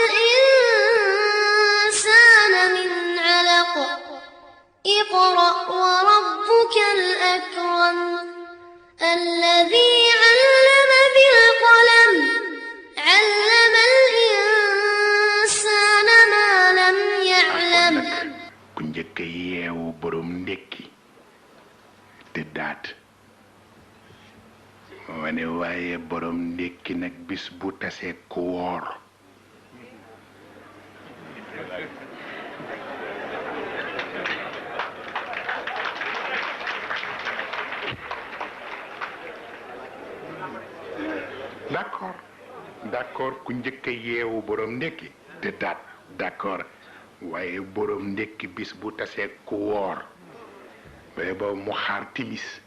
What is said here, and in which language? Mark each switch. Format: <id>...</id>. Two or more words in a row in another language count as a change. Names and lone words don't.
<ar>الإنسان من علق اقرأ وربك الأكرم الذي علم بالقلم علم الإنسان ما لم يعلم</ar> <wo>ku njëkk yeewu borom ndékki te daat ma ne waaye borom ndékki nag bis bu tasee ku woor d'accord ku njëkk yeewu borom ndékki te daat d'accord waaye borom ndékki bis bu tasee ku woor ba ba mu xaar timis</wo>